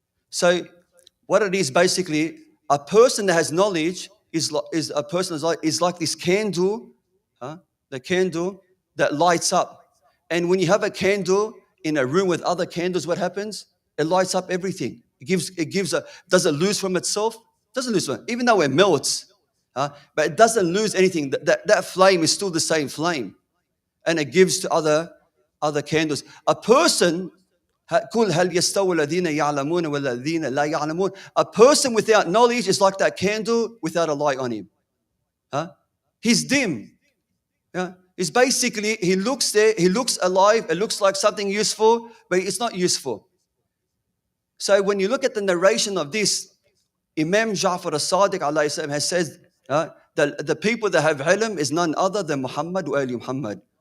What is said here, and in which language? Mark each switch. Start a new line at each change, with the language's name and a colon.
English: So what it is basically, a person that has knowledge is like this candle, the candle that lights up. And when you have a candle in a room with other candles, what happens? It lights up everything. Does it lose from itself? It doesn't lose from it, even though it melts. But it doesn't lose anything. That flame is still the same flame. And it gives to other candles. A person,
Arabic: قُلْ هَلْ يَسْتَوِي الَّذِينَ يَعْلَمُونَ وَالَّذِينَ لَا يَعْلَمُونَ.
English: A person without knowledge is like that candle without a light on him. He's dim. It's basically, he looks there, he looks alive, it looks like something useful, but it's not useful. So when you look at the narration of this, Imam Ja'far as-Sadiq alayhi salam has said that the people that have ilm is none other than Muhammad wa ali Muhammad.